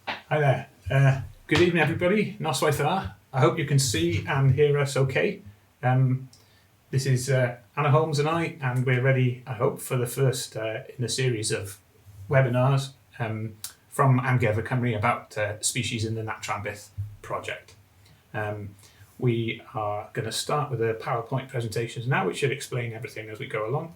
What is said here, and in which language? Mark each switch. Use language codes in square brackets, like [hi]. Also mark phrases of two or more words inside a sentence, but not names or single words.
[en] Hi there. Good evening, everybody. [cy] Noswaith dda. [en] I hope you can see and hear us okay. This is Anna Holmes and I, and we're ready, I hope, for the first in a series of webinars from Amgueddfa Cymru about species in the Nat Tran Byth project. We are going to start with the PowerPoint presentations now, which should explain everything as we go along.